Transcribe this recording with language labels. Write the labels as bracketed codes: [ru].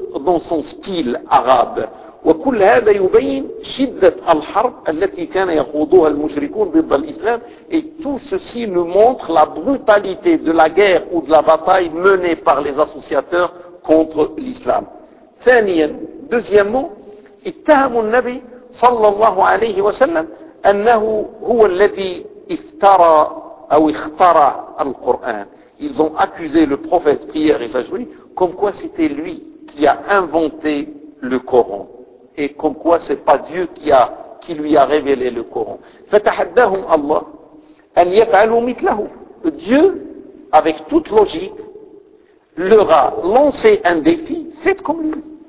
[fr] dans son style arabe [ar] وكل هذا يبين شدة الحرب التي كان يخوضها المشركون ضد الإسلام [fr] et tout ceci nous montre la brutalité de la guerre ou de la bataille menée par les associateurs contre l'Islam. [ar] ثانيا deuxièmement اتهم النبي صلى الله عليه وسلم أنه هو الذي افترى أو اخترع القرآن. [fr] Ils ont accusé le prophète prière et sa joie comme quoi c'était lui qui a inventé le Coran. Et comme quoi ce n'est pas Dieu qui lui a révélé le Coran. [ar] فَتَحَدَّهُمْ أَلَّهُ أَنْ يَفْعَلُوا مِثْلَهُ [fr] Dieu, avec toute logique, leur a lancé un défi, faites comme lui.